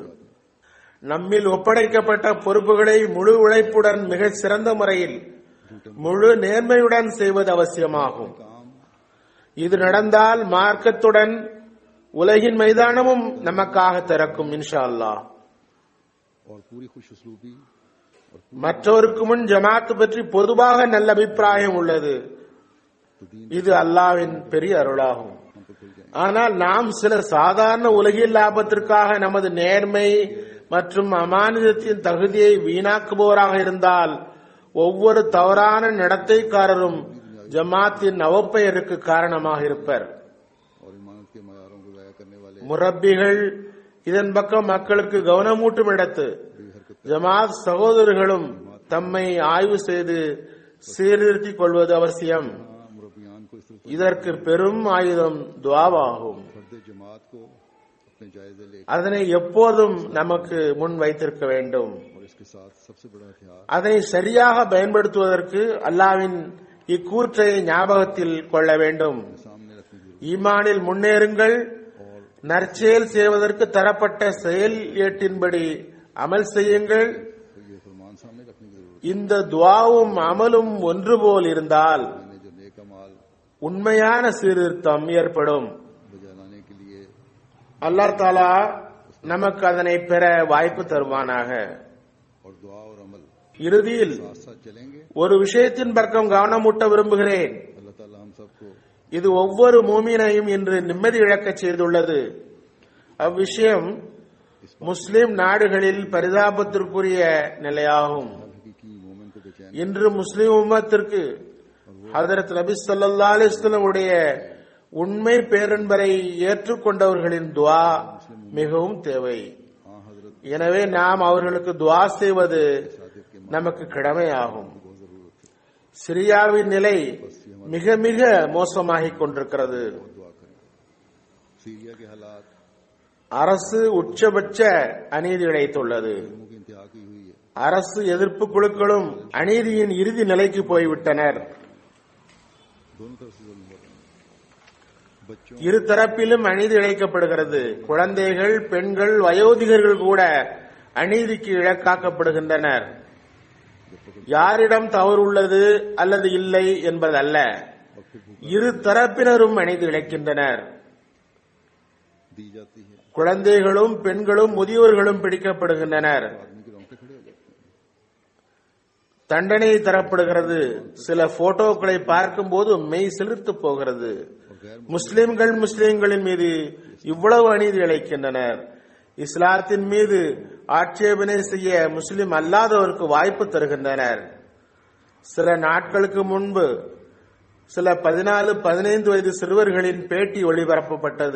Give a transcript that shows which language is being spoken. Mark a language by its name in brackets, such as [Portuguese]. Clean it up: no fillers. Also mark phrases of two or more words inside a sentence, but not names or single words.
[Tamil] நம்மில் ஒப்படைக்கப்பட்ட பொறுப்புகளை முழு உழைப்புடன் மிக சிறந்த முறையில் முழு நேர்மையுடன் செய்வது அவசியமாகும். இது நடந்தால் மார்க்கத்துடன் உலகின் மைதானமும் நமக்காக திறக்கும் [Arabic] إن شاء الله. [Urdu] اور پوری خوش اسلوبی اور [Tamil] மற்றவருக்கு முன் ஜமாத் பற்றி பொதுவாக நல்ல அபிப்பிராயம் உள்ளது. இது அல்லாஹ்வின் பெரிய அருளாகும். ஆனால் நாம் சிலர் சாதாரண உலகில் லாபத்திற்காக நமது நேர்மை மற்றும் அமானிதத்தின் தகுதியை வீணாக்குபவராக இருந்தால் ஒவ்வொரு தவறான நடத்தைக்காரரும் ஜமாத்தின் அவப்பெயருக்கு காரணமாக இருப்பர். [Urdu] اور امانت کے معیاروں کو ضائع کرنے والے [Tamil] முரப்பிகள் இதன் பக்கம் மக்களுக்கு கவனமூட்டும் இடத்து ஜமாத் சகோதரர்களும் தம்மை ஆய்வு செய்து சீர்திருத்திக் கொள்வது அவசியம். [Urdu] مربیان کو اس طرح [Tamil] இதற்கு பெரும் ஆயுதம் துஆவாகும். [Urdu] فرد جماعت کو اپنے جائزے لے [Tamil] அதனை எப்போதும் நமக்கு முன் வைத்திருக்க வேண்டும். [Urdu] اور اس کے ساتھ سب سے بڑا ہتھیار [Tamil] அதனை சரியாக பயன்படுத்துவதற்கு அல்லாஹ்வின் இக்கூற்றை ஞாபகத்தில் கொள்ள வேண்டும். [Urdu] سامنے رکھنے کی [Tamil] ஈமானில் முன்னேறுங்கள், நற்செயல் செய்வதற்கு தரப்பட்ட செயல் ஏட்டின்படி அமல் செய்யுங்கள். [Urdu] یہ فرمان سامنے رکھنے کی ضرورت [Tamil] இந்த துஆவும் அமலும் ஒன்று போல் இருந்தால் [Urdu] ہے۔ میں نے جو نیک اعمال [Tamil] உண்மையான சீர்திருத்தம் ஏற்படும். [Urdu] بجا لانے کے لیے [Tamil] அல்லாஹ் தஆலா நமக்கு அதனை பெற வாய்ப்பு தருவானாக. [Urdu] اور دعا اور عمل [Tamil] இறுதியில் [Urdu] ساتھ ساتھ چلیں گے. [Tamil] ஒரு விஷயத்தின் பக்கம் கவனமூட்ட விரும்புகிறேன். [Urdu] اللہ تعالیٰ ہم سب کو [Tamil] இது ஒவ்வொரு மூமினையும் இன்று நிம்மதி இழக்கச் செய்துள்ளது. அவ்விஷயம் முஸ்லிம் நாடுகளில் பரிதாபத்திற்குரிய நிலையாகும். [Urdu] حقیقی مومن کو بے چین [Tamil] இன்று முஸ்லிம் உம்மத்திற்கு ஹதரத் நபி [Arabic] صلى الله عليه وسلم [Tamil] உடைய உண்மை பேரன்பரை ஏற்றுக்கொண்டவர்களின் துஆ மிகவும் தேவை. [Urdu] ہاں حضرت [Tamil] எனவே நாம் அவர்களுக்கு துஆ செய்வது நமக்கு கடமையாகும். சிரியாவின் நிலை மிக மிக மோசமாகிக் கொண்டிருக்கிறது. [Urdu] دعا کریں۔ سیریا کے حالات [Tamil] அரசு உச்சபட்ச அநீதி இழைத்துள்ளது. [Urdu] لوگوں کی انتہا کی ہوئی ہے. [Tamil] அரசு எதிர்ப்பு குழுக்களும் அநீதியின் இறுதி நிலைக்கு போய்விட்டனர். [Urdu] دونوں طرف سے ظلم ہو رہے ہیں. बच्चों [Tamil] இரு தரப்பிலும் அநீதி இழைக்கப்படுகிறது. குழந்தைகள், பெண்கள், வயோதிகர்கள் கூட அநீதிக்கு இலக்காக்கப்படுகின்றனர். யாரிடம் தவறு உள்ளது அல்லது இல்லை என்பதல்ல, இரு தரப்பினரும் அநீதி இழைக்கின்றனர். [Urdu] دی جاتی ہے. [Tamil] குழந்தைகளும், பெண்களும், முதியோர்களும் பிடிக்கப்படுகின்றனர். [Urdu] آدمی کے رونگٹے کھڑے ہو جاتے ہیں. [Tamil] தண்டனை தரப்படுகிறது. சில போட்டோக்களை பார்க்கும் போது மெய் சிலிர்த்து போகிறது. முஸ்லிம்களின் மீது இவ்வளவு அநீதி இழைக்கின்றனர். இஸ்லாத்தின் மீது ஆட்சேபனை செய்ய முஸ்லிம் அல்லாதவருக்கு வாய்ப்பு தருகின்றனர். சில நாட்களுக்கு முன்பு சில 14-15 வயது சிறுவர்களின் பேட்டி ஒளிபரப்பப்பட்டது.